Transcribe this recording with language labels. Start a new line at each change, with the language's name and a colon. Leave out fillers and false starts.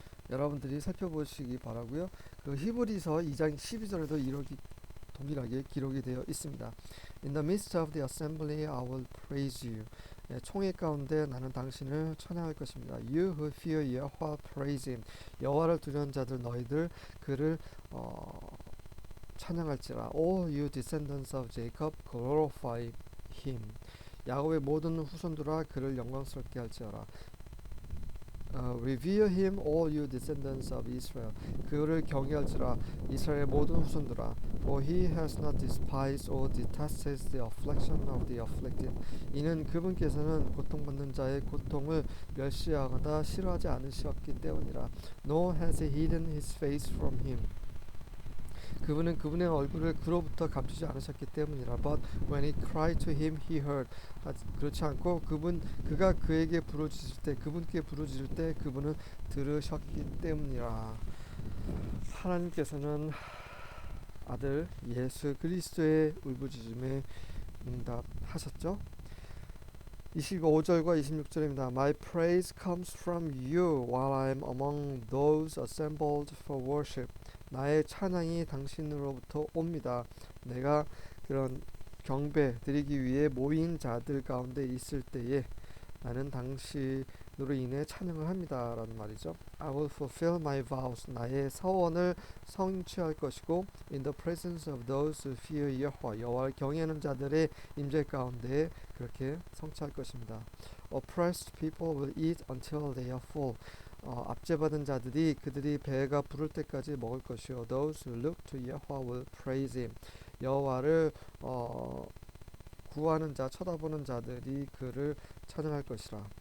Korean: 여러분들이 살펴보시기 바라고요. 그 히브리서 2장 12절에도 동일하게 기록이 되어 있습니다.
English: In the midst of the assembly, I will praise you.
Korean: 총회 가운데 나는 당신을 찬양할 것입니다.
English: You who fear Yahweh, praise him.
Korean: 여호와를 두려운 자들 너희들 그를 찬양할지라.
English: All you descendants of Jacob, glorify him.
Korean: 야곱의 모든 후손들아 그를 영광스럽게 할지어라.
English: Revere him, all you descendants of Israel.
Korean: 그를 경외할지라 이스라엘의 모든 후손들아.
English: For he has not despised or detested the affliction of the afflicted.
Korean: 이는 그분께서는 고통받는 자의 고통을 멸시하거나 싫어하지 않으셨기 때문이라.
English: Nor has he hidden his face from him.
Korean: 그분은 그분의 얼굴을 그로부터 감추지 않으셨기 때문이라.
English: But when he cried to him, he heard.
Korean: 그렇지 않고 그가 그에게 그분께 부르짖을 때 그분은 들으셨기 때문이라. 하나님께서는 아들 예수 그리스도의 울부짖음에 응답하셨죠. 25절과 26절입니다.
English: My praise comes from you while I am among those assembled for worship.
Korean: 나의 찬양이 당신으로부터 옵니다. 내가 그런 경배 드리기 위해 모인 자들 가운데 있을 때에 나는 당신으로 인해 찬양을 합니다. 라는 말이죠.
English: I will fulfill my vows.
Korean: 나의 서원을 성취할 것이고
English: in the presence of those who fear Yahweh.
Korean: 여호와를 경외하는 자들의 임재 가운데 그렇게 성취할 것입니다.
English: Oppressed people will eat until they are full.
Korean: 압제받은 자들이 그들이 배가 부를 때까지 먹을 것이요.
English: Those who look to Yahweh will praise him.
Korean: 여호와를 구하는 자, 쳐다보는 자들이 그를 찬양할 것이라.